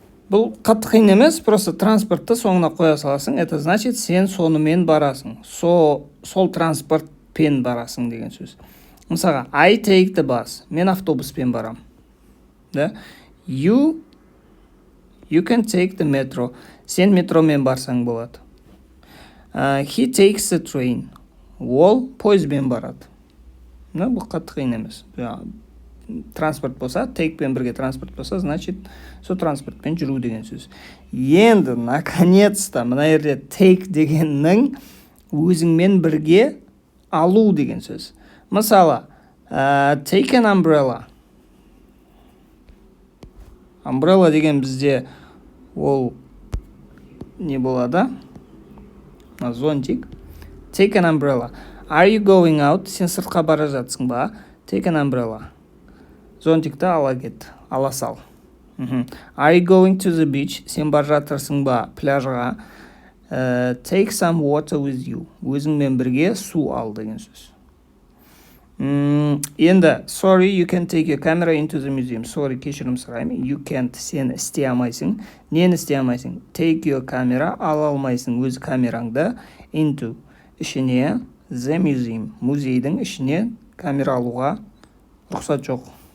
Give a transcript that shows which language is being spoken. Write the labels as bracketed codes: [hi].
[kk] Бұл қатты қиын емес, [ru] просто [kk] транспортты соңына қоя саласың, [ru] это значит [kk] сен сонымен барасың, сол транспортпен барасың деген сөз. [en] Мысалға, I take the bus, [kk] мен автобуспен барам. [en] You can take the metro, [kk] сен метромен барсаң болады. [en] He takes the train, [kk] ол пойызбен барады. Бұл қатты қиын емес. Транспорт болса, take-пен бірге транспорт болса, [ru] значит, [kk] сол транспортпен жүру деген сөз. Енді, [ru] наконец-то, [kk] мына жерде take дегеннің өзіңмен бірге алу деген сөз. [en] Мысалы, take an umbrella. [kk] Umbrella деген бізде ол не болады? [ru] Зонтик. [en] Take an umbrella. Are you going out? [kk] Сен сыртқа бара жатсың ба? [en] Take an umbrella. [kk] Зонтикті ала кет, ала сал. [en] Are you going to the beach? [kk] Сен бар жатырсың ба пляжға? [en] Take some water with you. [kk] Өзіңмен бірге су ал деген сөз. Енді, [en] sorry, you can take your camera into the museum. Sorry, [kk] кешірім сұраймын. [en] You can't, [kk] сен істей алмайсың. Нені істей алмайсың? [en] Take your camera, [kk] ала алмайсың өз камераңды [en] into, [kk] ішіне, [en] the museum, [kk] музейдің ішіне камера алуға рұқсат жоқ.